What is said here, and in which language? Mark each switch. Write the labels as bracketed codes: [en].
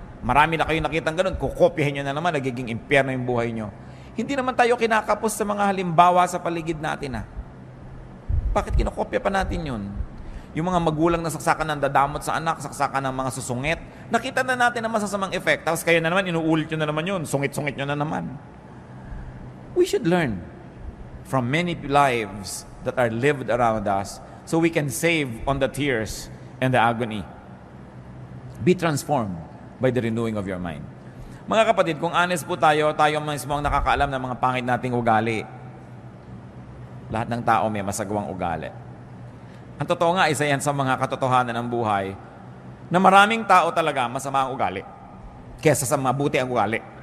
[tl] Marami na kayo nakitang ganun, kukopyahin nyo na naman, nagiging impyerno yung buhay nyo. Hindi naman tayo kinakapos sa mga halimbawa sa paligid natin. Bakit kinokopya pa natin yun? Yung mga magulang na saksakan ng dadamot sa anak, saksakan ng mga susungit, nakita na natin ang masasamang effect. Tapos kayo na naman, inuulit nyo na naman yun, sungit-sungit nyo na naman. [en] We should learn from many lives that are lived around us so we can save on the tears and the agony. Be transformed by the renewing of your mind. [tl] Mga kapatid, kung honest po tayo mismo ang nakakaalam ng mga pangit nating ugali. Lahat ng tao may masagawang ugali. Ang totoo nga, isa yan sa mga katotohanan ng buhay na maraming tao talaga masama ang ugali kesa sa mabuti ang ugali.